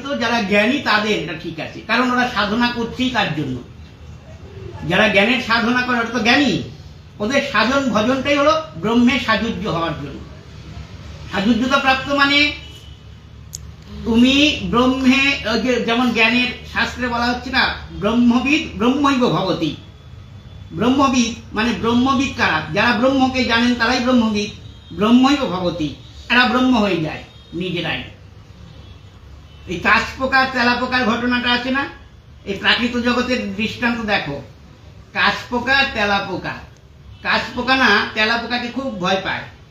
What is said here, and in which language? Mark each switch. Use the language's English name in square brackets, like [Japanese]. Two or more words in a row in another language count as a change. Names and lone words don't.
[Bangla] যারা জ্ঞানী তাদের এটা ঠিক আছে, কারণ ওরা সাধনা করছেই তার জন্য। যারা জ্ঞানের সাধনা করে ওরা তো জ্ঞানী, ওদের সাধন ভজনটাই হলো ব্রহ্মে সাযুজ্য হওয়ার জন্য। সাযুজ্যতা প্রাপ্ত মানে তুমি ব্রহ্মে, যেমন জ্ঞানের শাস্ত্রে বলা হচ্ছে না, [Sanskrit] ব্রহ্মবিদ ব্রহ্মৈব ভবতি। [Bangla] ব্রহ্মবিদ মানে ব্রহ্মবিদ কারা? যারা ব্রহ্মকে জানেন তারাই ব্রহ্মবিদ। [Sanskrit] ব্রহ্মৈব ভবতি, [Bangla] এরা ব্রহ্ম হয়ে যায় নিজেরাই। এই কাশ পোকা তেলা পোকার ঘটনাটা আছে না, এই প্রাকৃত জগতের দৃষ্টান্ত দেখো। কাশ পোকা তেলা পোকা, কাশ পোকা না তেলা পোকাকে খুব ভয় পায়।